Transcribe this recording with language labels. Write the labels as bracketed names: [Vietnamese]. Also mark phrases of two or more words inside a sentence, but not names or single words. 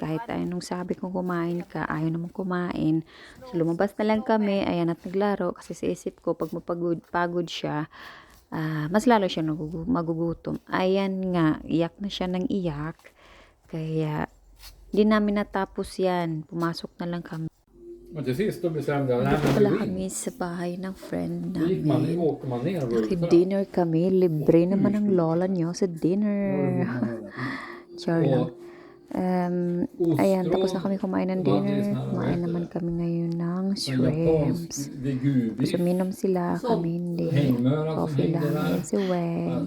[Filipino] Kahit anong sabi kong kumain ka, ayaw naman kumain. So, lumabas na lang kami. Ayan, at naglaro. Kasi sa isip ko, pag pagod siya, mas lalo siya magugutom. Ayan nga, iyak na siya ng iyak. Kaya, di namin natapos yan. Pumasok na lang kami. [Swedish] Och till sist då bestämde jag, nej [Filipino] Dito [Swedish] men [Filipino] pala [Swedish] du vill. [Filipino] kami sa bahay ng friend [Swedish] Då gick man, [Filipino] namin. [Swedish] åkte man ner rullarna. [Filipino] Dinner kami. Libre naman ang lola niyo sa dinner. Char lang. Ayan, tapos na kami kumain ng dinner. Kumain naman kami ngayon ng shrimps. Gusto minom sila, kami hindi. Coffee lang. Yan si Weng.